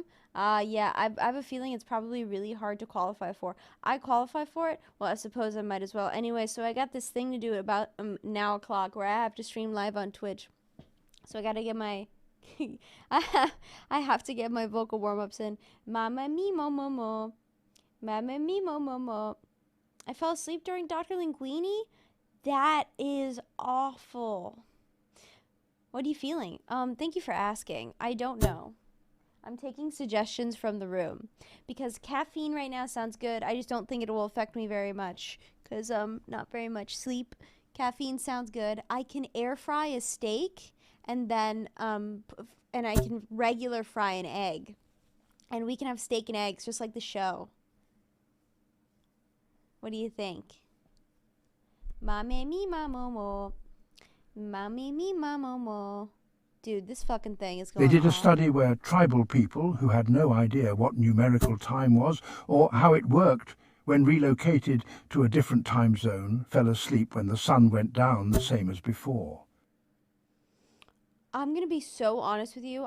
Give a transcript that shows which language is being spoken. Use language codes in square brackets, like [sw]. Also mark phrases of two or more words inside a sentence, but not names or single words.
[en] Yeah, I have a feeling it's probably really hard to qualify for. I qualify for it? Well, I suppose I might as well. Anyway, so I got this thing to do at about now o'clock where I have to stream live on Twitch. So I gotta get my... I have to get my vocal warm-ups in. Mama mi mo mo mo. Mama mi mo mo mo. I fell asleep during Dr. Linguini? That is awful. What are you feeling? Thank you for asking. I don't know. I'm taking suggestions from the room because caffeine right now sounds good. I just don't think it will affect me very much because not very much sleep. Caffeine sounds good. I can air fry a steak and then and I can regular fry an egg, and we can have steak and eggs just like the show. What do you think? Mame mi mamomo. Mame mi mamomo. Dude, this fucking thing is going on. They did a study where tribal people who had no idea what numerical time was or how it worked when relocated to a different time zone fell asleep when the sun went down the same as before. I'm going to be so honest with you.